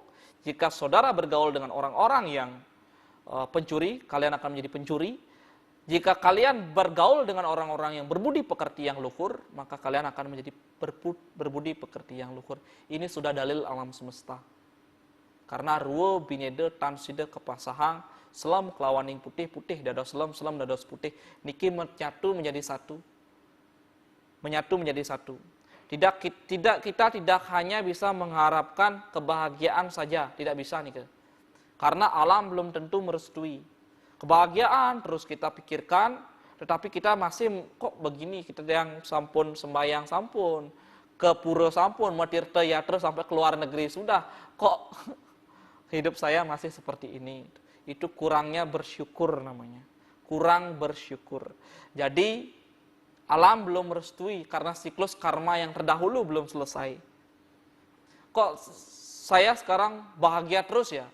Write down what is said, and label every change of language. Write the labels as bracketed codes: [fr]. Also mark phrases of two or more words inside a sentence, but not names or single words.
[id] Jika saudara bergaul dengan orang-orang yang pencuri, kalian akan menjadi pencuri. Jika kalian bergaul dengan orang-orang yang berbudi pekerti yang luhur, maka kalian akan menjadi berbudi pekerti yang luhur. Ini sudah dalil alam semesta. [ban] Karena ruo binede tanside kepasahang, selam kelawaning putih-putih, dados selam dados putih. [id] Niki menyatu menjadi satu. Menyatu menjadi satu. Kita tidak hanya bisa mengharapkan kebahagiaan saja, tidak bisa nih. Karena alam belum tentu merestui. Kebahagiaan terus kita pikirkan, tetapi kita masih kok begini, kita yang [ban] sampun sembahyang sampun, [id] ke pura sampun, matirta yatra sampai ke luar negeri sudah, kok hidup saya masih seperti ini. Itu kurangnya bersyukur namanya. Kurang bersyukur. Jadi alam belum merestui karena siklus karma yang terdahulu belum selesai. Kok saya sekarang bahagia terus ya?